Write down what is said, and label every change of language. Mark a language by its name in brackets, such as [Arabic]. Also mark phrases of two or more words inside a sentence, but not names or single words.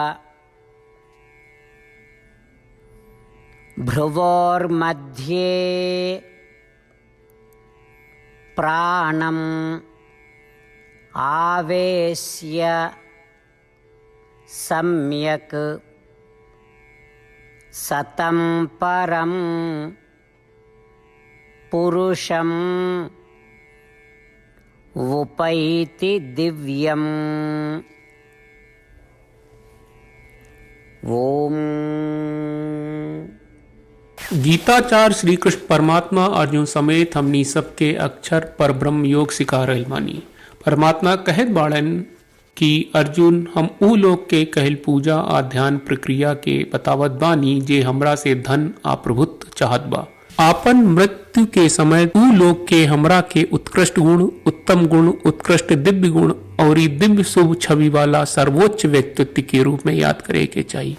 [Sanskrit] भ्रुवोर्मध्ये प्राणम् आवेश्य सम्यक् सतं परं पुरुषम् उपैति दिव्यम्। ओम। [Bhojpuri] गीताचार्य श्री कृष्ण परमात्मा अर्जुन समेत हमनी सबके अक्षर पर ब्रह्म योग सिखा रहल बानी। परमात्मा कहत बाड़न कि अर्जुन हम ऊ लोग के कहल पूजा आ ध्यान प्रक्रिया के बतावत बानी जे हमरा से धन आ प्रभुत्व चाहत बा। आपन मृत्यु के समय ऊ लोग के हमरा के उत्कृष्ट गुण, उत्तम गुण, उत्कृष्ट दिव्य गुण और दिव्य शुभ छवि वाला सर्वोच्च व्यक्तित्व के रूप में याद करे के चाहिए।